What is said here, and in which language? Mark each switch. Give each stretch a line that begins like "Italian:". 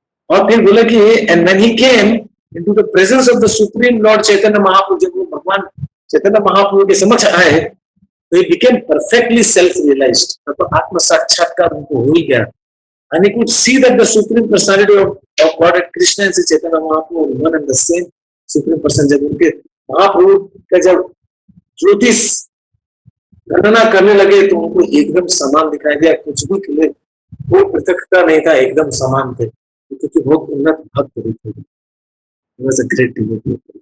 Hindi: और फिर बोला कि
English: and when he came into the presence of the supreme lord
Hindi: Chaitanya Mahaprabhu, जब वो भगवान चैतन्य महाप्रभु के समक्ष आए तो
English: he became perfectly self realized,
Hindi: तो आत्म साक्षात्कार उनको हो ही गया।
English: And he could see that the supreme personality of God and Krishna and Chaitanya Mahaprabhu one and the same supreme person।
Hindi: जब उनके महाप्रभु का जब ज्योतिष गणना करने लगे तो उनको एकदम समान दिखाई दिया, कुछ भी के लिए कोई पृथकता नहीं था, एकदम समान थे, क्योंकि बहुत उन्नत भक्त थे।
English: was a great devotee।